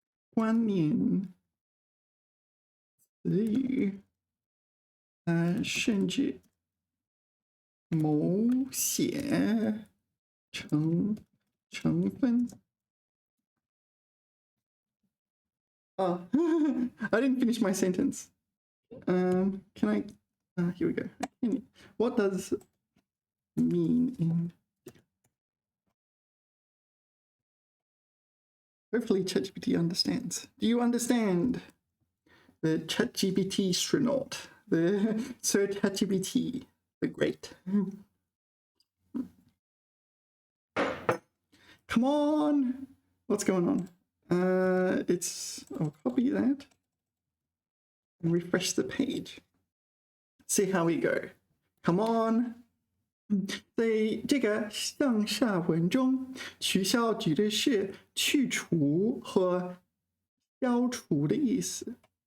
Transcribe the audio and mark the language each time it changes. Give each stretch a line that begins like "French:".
Chinese: 关联词语甚至某些成分。
English: I didn't finish my sentence. Can I? Here we go. What does mean in? Hopefully ChatGPT understands. Do you understand? The ChatGPT astronaut, the Sir ChatGPT, the great. Come on! What's going on? I'll copy that and refresh the page. See how we go. Come on.
Chinese: 所以这个上下文中，取消指的是去除和消除的意思。